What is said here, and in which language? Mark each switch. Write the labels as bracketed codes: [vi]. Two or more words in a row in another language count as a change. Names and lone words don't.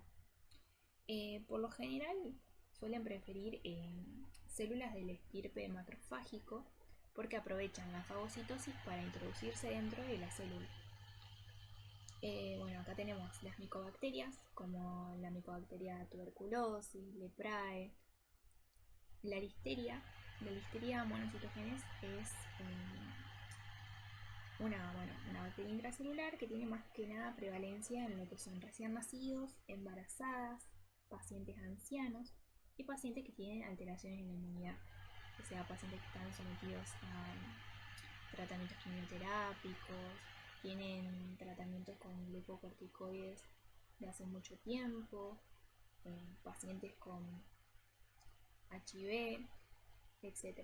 [es] Por lo general suelen preferir células del estirpe macrofágico porque aprovechan la fagocitosis para introducirse dentro de la célula. Bueno, acá tenemos las micobacterias, como la micobacteria tuberculosis, leprae, la listeria. La listeria monocitogenes es una bacteria intracelular que tiene más que nada prevalencia en lo que son recién nacidos, embarazadas, pacientes ancianos y pacientes que tienen alteraciones en la inmunidad, o sea, pacientes que están sometidos a tratamientos quimioterápicos, tienen tratamientos con glucocorticoides de hace mucho tiempo, pacientes con HIV, etc.